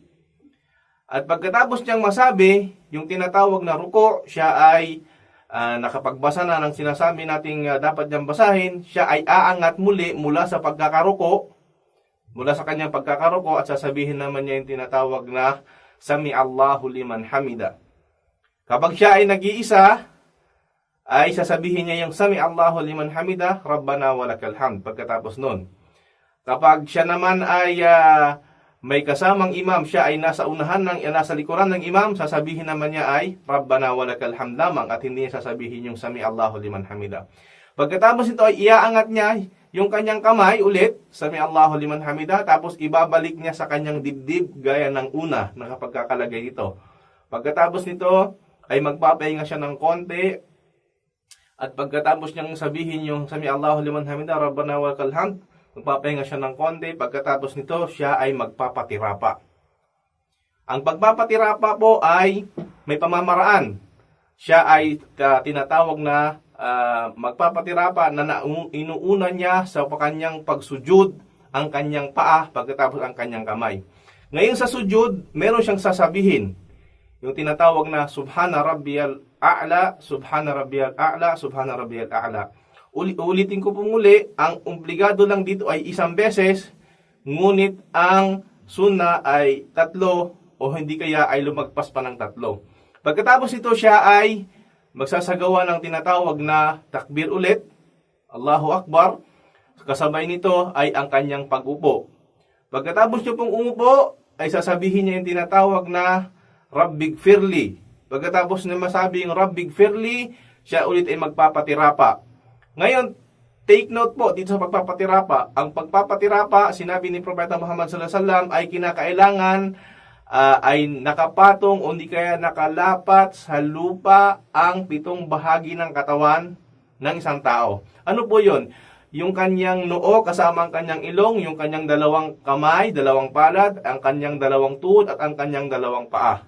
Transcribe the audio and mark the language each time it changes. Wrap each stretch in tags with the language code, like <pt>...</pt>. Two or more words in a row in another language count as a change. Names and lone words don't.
<tl>At pagkatapos niyang masabi, yung tinatawag na ruko, siya ay nakapagbasa na ng sinasabi nating dapat niyang basahin, siya ay aangat muli mula sa pagkakaruko, mula sa kanyang pagkakaruko at sasabihin naman niya yung tinatawag na</tl> <ar>سمع الله لمن حمده.</ar> <tl>Kapag siya ay nag-iisa, ay sasabihin niya yung</tl> <ar>سمع الله لمن حمده، ربنا ولك الحمد</ar> <tl>pagkatapos nun. Kapag siya naman ay may kasamang imam, siya ay nasa nasa likuran ng imam, sasabihin naman niya ay</tl> <ar>ربنا ولك الحمد</ar> <tl>lamang at hindi niya sasabihin yung</tl> <ar>سمع الله لمن حمده.</ar> <tl>Pagkatapos ito ay iaangat niya yung kanyang kamay ulit,</tl> <ar>سمع الله لمن حمده,</ar> <tl>tapos ibabalik niya sa kanyang dibdib gaya ng una na kapag kakalagay ito. Pagkatapos nito ay magpapahinga siya ng konti at pagkatapos niyang sabihin yung</tl> <ar>سمع الله لمن حمده، ربنا ولك الحمد,</ar> <tl>magpapahinga siya ng konti. Pagkatapos nito, siya ay magpapatirapa. Ang pagpapatirapa po ay may pamamaraan. Siya ay tinatawag na magpapatirapa na inuuna niya sa kanyang pagsujud ang kanyang paa pagkatapos ang kanyang kamay. Ngayon sa sujud, meron siyang sasabihin. Yung tinatawag na</tl> <ar>سبحان ربي الأعلى، سبحان ربي الأعلى، سبحان ربي الأعلى.</ar> <tl>Ulitin ko po muli, ang obligado lang dito ay 1 beses, ngunit ang sunna ay 3 o hindi kaya ay lumagpas pa ng 3. Pagkatapos ito siya ay magsasagawa ng tinatawag na takbir ulit,</tl> <ar>الله أكبر,</ar> <tl>kasabay nito ay ang kanyang pag-upo. Pagkatapos niyo pong umupo, ay sasabihin niya yung tinatawag na Rabbigfirli. Pagkatapos na masabi yung Rabbigfirli, siya ulit ay magpapatirapa. Ngayon,</tl> <en>take note</en> <tl>po dito sa pagpapatirapa. Ang pagpapatirapa, sinabi ni Propeta Muhammad</tl> <ar>صلى الله عليه وسلم</ar> <tl>ay kinakailangan ay nakapatong o hindi kaya nakalapat sa lupa ang 7 bahagi ng katawan ng isang tao. Ano po 'yon? Yung kanyang noo kasama ang kanyang ilong, yung kanyang 2 kamay, 2 palad, ang kanyang 2 tuhod at ang kanyang 2 paa.</tl>